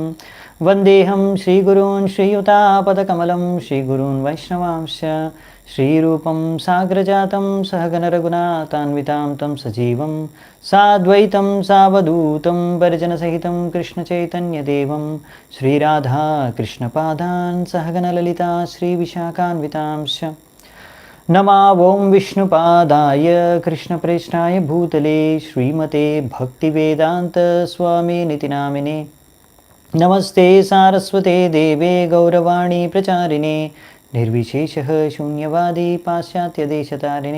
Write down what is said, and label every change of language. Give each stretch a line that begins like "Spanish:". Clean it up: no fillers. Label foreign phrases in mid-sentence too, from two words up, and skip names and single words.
Sanskrit: వందేహం శ్రీగురూన్ శ్రీయుతాపదకమలం శ్రీగురూన్ వైష్ణవాంశ్చ శ్రీరూపం సాగ్రజాతం సహగణరఘునాథాన్వితాం తం సజీవం సాద్వైతం సావధూతం పరిజనసహితం కృష్ణచైతన్యదేవం శ్రీరాధా కృష్ణపాదాన్ సహగణలలితా శ్రీవిశాఖాన్వితాంశ్చ. नमा ओं विष्णुपादाय कृष्णप्रेष्ठाय भूतले श्रीमते भक्तिवेदांत स्वामिनिति नामिने. नमस्ते सारस्वते देवे गौरवाणी प्रचारिणे निर्विशेषः शून्यवादी पाश्चात्यदेशतारिणे.